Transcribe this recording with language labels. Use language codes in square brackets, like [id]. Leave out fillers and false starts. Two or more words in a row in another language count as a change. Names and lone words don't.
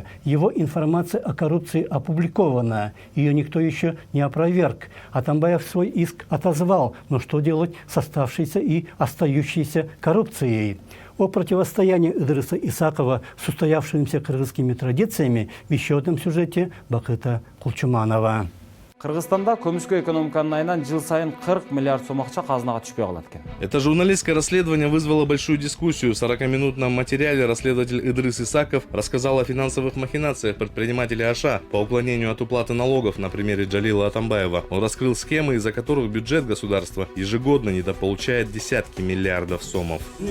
[ru] Его информация о коррупции опубликована. Ее никто еще не опроверг. Атамбаев свой иск отозвал. Но что делать с оставшейся и остающейся коррупцией? О противостоянии Идриса Исакова с устоявшимися кыргызскими традициями в еще одном сюжете Бакыта Кулчуманова. [ky] Кыргызстанда көмүскө экономиканын айынан жыл сайын 40 миллиард сом акча казынага түшпөй калат экен. [ru] Это журналистское расследование вызвало большую дискуссию. В 40-минутном материале расследователь Идрис Исаков рассказал о финансовых махинациях предпринимателей Аша по уклонению от уплаты налогов на примере Джалила Атамбаева. Он раскрыл схемы, из-за которых бюджет государства ежегодно недополучает десятки миллиардов сомов.